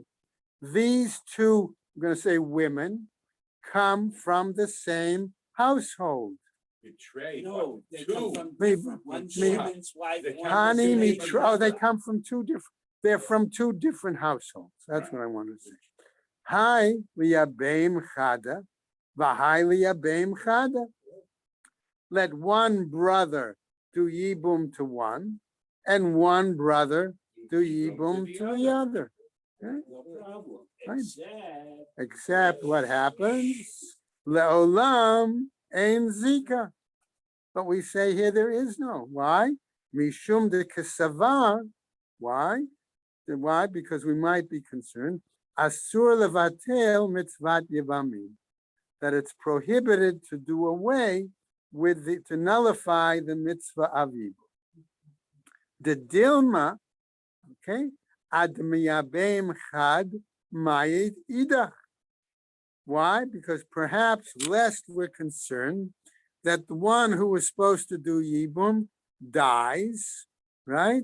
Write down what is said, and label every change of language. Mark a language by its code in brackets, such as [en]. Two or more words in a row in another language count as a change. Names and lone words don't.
[en] These two, I'm going to say women, come from the same household. Betrayed. No, they Two. come from Me- different, one's me- woman's wife. They one's come from Hani, two slave mitra, oh, they wife. come from two different, they're from two different households. That's what I want to say. Hi, [arc] liyabeim chada, v'hai liyabeim chada. [en] Let one brother do yibum to one, and one brother do yibum to the other. Okay? No problem, Right. except. Except what happens? [he] Leolam ein zika. [en] But we say here there is no. Why? [arc] Mishum de kesavar. [en] Why? Why? Because we might be concerned. [he] Asur levatel mitzvat yevamim. [en] That it's prohibited to do away with the, to nullify the mitzvah of yibum. [arc] The dilma, okay, ad miyabeim chad mayit idach. [en] Why? Because perhaps lest we're concerned that the one who was supposed to do yibum dies, right?